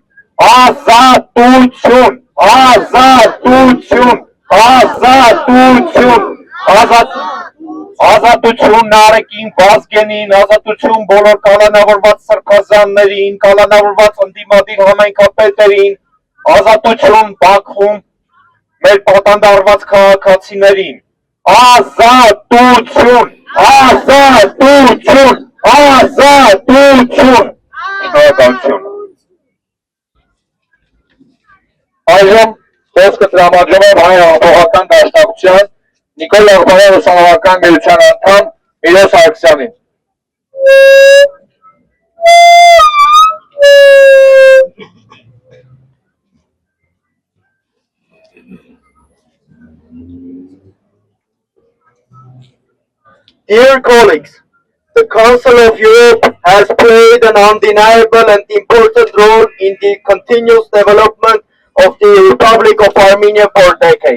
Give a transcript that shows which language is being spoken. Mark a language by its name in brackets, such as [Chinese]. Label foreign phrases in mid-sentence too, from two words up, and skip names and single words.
[Armenian] Ազատություն, ազատություն, ազատություն, ազատություն Նարեկին, Վազգենին, ազատություն բոլոր կալանավորված սրբազաններին, կալանավորված ընդդիմադիր համայնքապետերին, ազատություն Բաքվում մեր պատանդարված քաղաքացիներին, ազատություն, ազատություն, ազատություն, շնորհակալություն։ Այժմ խոսքը տրամադրում եմ հայ հեղափոխական դաշնակցության Նիկոլ Աղբանյան ուսանողական միության անդամ Միրոս Ալեքսյանին։ [English] Dear colleagues, the Council of Europe has played an undeniable and important role in the continuous development of the Republic of Armenia for decades.